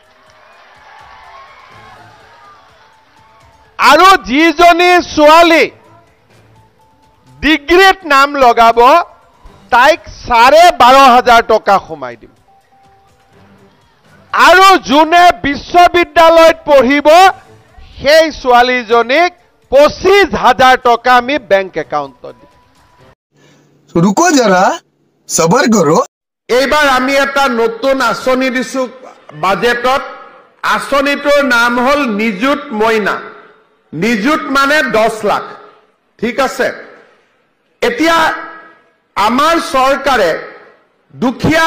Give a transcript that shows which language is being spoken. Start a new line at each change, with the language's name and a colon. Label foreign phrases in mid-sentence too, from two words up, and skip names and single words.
Assamese: আৰু যিজনী ছোৱালী ডিগ্ৰীত নাম লগাব তাইক 12,500 টকা সোমাই দিম আৰু যোনে বিশ্ববিদ্যালয়ত পঢ়িব সেই ছোৱালীজনীক 25,000 টকা আমি
English: bank accountত
Assamese: দিম
Hindi: रुको जरा सबर करो
Assamese: এইবাৰ আমি এটা নতুন আঁচনি দিছো বাজেটত আঁচনিটোৰ নাম হল নিযুত মইনা নিযুত মানে 10 লাখ ঠিক আছে এতিয়া আমাৰ চৰকাৰে দুখীয়া